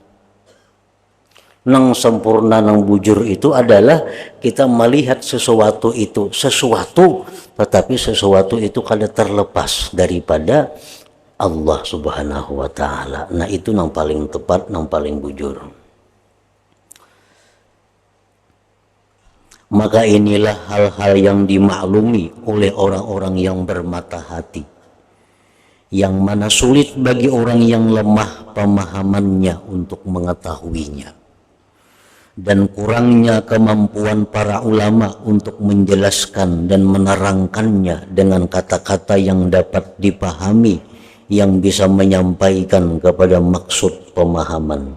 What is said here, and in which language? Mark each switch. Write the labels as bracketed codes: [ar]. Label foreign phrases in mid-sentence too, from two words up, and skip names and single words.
[id] Nang sempurna nang bujur itu adalah kita melihat sesuatu itu sesuatu, tetapi sesuatu itu kada terlepas daripada Allah [ar] سبحانه وتعالى. [id] Nah, itu nang paling tepat, nang paling bujur. Maka inilah hal-hal yang dimaklumi oleh orang-orang yang bermata hati, yang mana sulit bagi orang yang lemah pemahamannya untuk mengetahuinya, dan kurangnya kemampuan para ulama untuk menjelaskan dan menerangkannya dengan kata-kata yang dapat dipahami, yang bisa menyampaikan kepada maksud pemahaman.